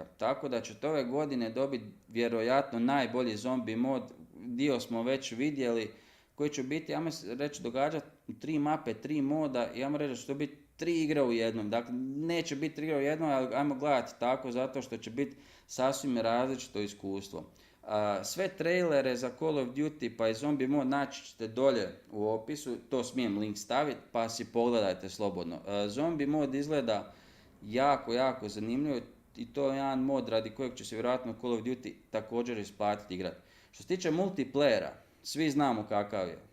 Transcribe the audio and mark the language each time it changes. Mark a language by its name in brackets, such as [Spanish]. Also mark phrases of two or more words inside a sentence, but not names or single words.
[Croatian] Tako da ćete ove godine dobiti vjerojatno najbolji zombi mod, dio smo već vidjeli, koji će biti, ja reći, događati 3 mape, 3 moda i ja reći da će to biti 3 igre u jednom. Dakle, neće biti 3 igre u jednom, ali ajmo gledati tako, zato što će biti sasvim različito iskustvo. Sve trailere za Call of Duty pa i zombie mod naći ćete dolje u opisu, to smijem link staviti pa si pogledajte slobodno. Zombie mod izgleda jako, jako zanimljivo i to je jedan mod radi kojeg će se vjerojatno Call of Duty također isplatiti igrati. Što se tiče multiplayera, svi znamo kakav je.